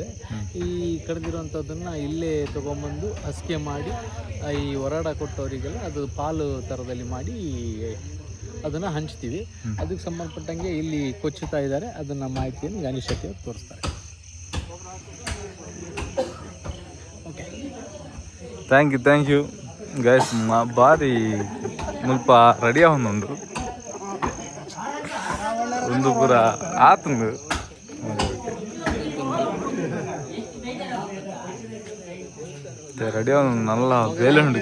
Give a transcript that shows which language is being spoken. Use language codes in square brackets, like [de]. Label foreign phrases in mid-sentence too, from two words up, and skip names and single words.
[kn] ಈ ಕಡಿದಿರುವಂಥದ್ದನ್ನು ಇಲ್ಲೇ ತೊಗೊಂಬಂದು ಹಸಿಗೆ ಮಾಡಿ ಈ ಹೊರಾಡ ಕೊಟ್ಟವರಿಗೆಲ್ಲ ಅದು ಪಾಲು ಥರದಲ್ಲಿ ಮಾಡಿ ಅದನ್ನು ಹಂಚ್ತೀವಿ. ಅದಕ್ಕೆ ಸಂಬಂಧಪಟ್ಟಂಗೆ ಇಲ್ಲಿ ಕೊಚ್ಚುತ್ತಾ ಇದ್ದಾರೆ. ಅದನ್ನು ಮಾಹಿತಿಯನ್ನು ಗಣೇಶ್ ಶೆಟ್ಟಿ ಅವರು ತೋರಿಸ್ತಾರೆ. ಓಕೆ, [en] thank you guys. [tcy] ಬಾರಿ ಮುಲ್ಪ ರೆಡಿ ಆವೊಂದುಂಡು ಒಂದು ಪೂರ ಆತುಂಡು. ರೆಡಿ ಆವೊಂದು ನಲ್ಲ ಬೇಲೆ ಉಂಡು.